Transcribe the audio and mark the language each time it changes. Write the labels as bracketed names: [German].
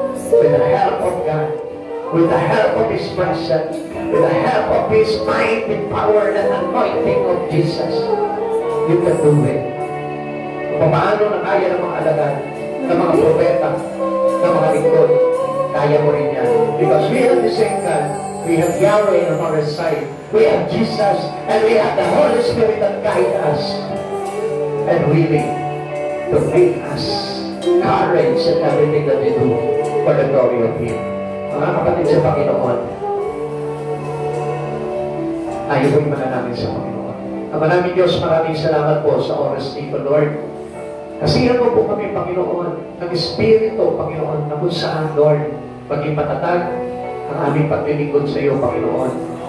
[English] With the help of God, with the help of His presence, with the help of His mighty power and anointing of Jesus, you can do it. [Filipino] Paano na kaya ng mga alagad, ng mga propeta, ng mga lingkod, kaya mo rin yan. [English] Because we have the same God. We have Yahweh on our side. We have Jesus, and we have the Holy Spirit that guide us and willing to make us courage in everything that we do for the glory of Him. [Filipino] Mga kapatid sa Panginoon, ayun mo na namin sa Panginoon. Ama namin Diyos, maraming salamat po sa oras nito, Lord. Kasihan mo po kami, Panginoon, ng Espiritu, Panginoon, na kung saan, Lord, maging matatag ang aming paglilingkod sa iyo, Panginoon.